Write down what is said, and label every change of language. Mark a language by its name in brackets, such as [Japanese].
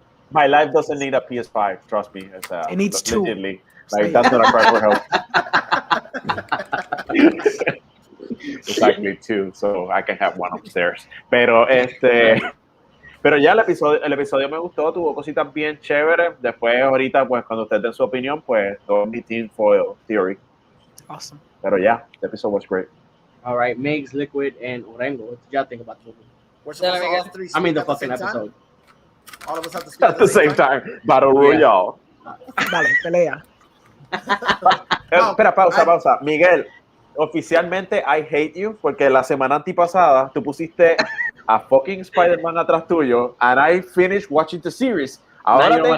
[English] My life doesn't need a PS5, trust me. It needs two. Legitly. Like, that's not a cry for help. Exactly, two, so I can have one upstairs. [Spanish] Pero ya el episodio me gustó, tuvo cositas bien chéveres. Después, ahorita, pues, cuando ustedes den su opinión, pues, todo mi Team Foil Theory. [English] Awesome. [Spanish] Pero [English] yeah, the episode was great. All right, Megs, Liquid, and Orengo. What did y'all think about the movie? We're supposed to all three I mean, the at the fucking episode. All of us have to speak at the same time. Battle Royale. [Spanish] Dale, pelea. Espera, pausa. Miguel, oficialmente [English] I hate you [Spanish] porque la semana antipasada tú pusiste a fucking Spider-Man atrás tuyo [English] and I finished watching the series. [Spanish] Ahora